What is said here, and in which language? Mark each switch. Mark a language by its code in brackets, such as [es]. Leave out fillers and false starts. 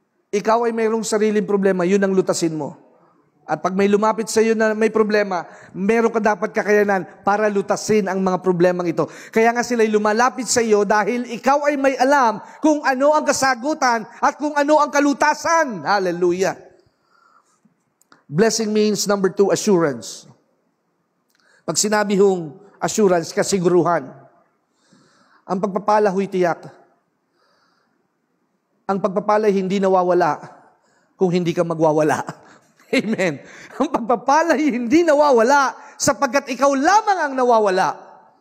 [tl] Ikaw ay mayroong sariling problema, yun ang lutasin mo. At pag may lumapit sa iyo na may problema, meron ka dapat kakayanan para lutasin ang mga problemang ito. Kaya nga sila'y lumalapit sa iyo dahil ikaw ay may alam kung ano ang kasagutan at kung ano ang kalutasan. Hallelujah. [en] Blessing means, number 2, assurance. [tl] Pag sinabi hong assurance, kasiguruhan. Ang pagpapala huy tiyak. Ang pagpapala hindi nawawala kung hindi ka magwawala. Amen. Ang pagpapala hindi nawawala sapagkat ikaw lamang ang nawawala.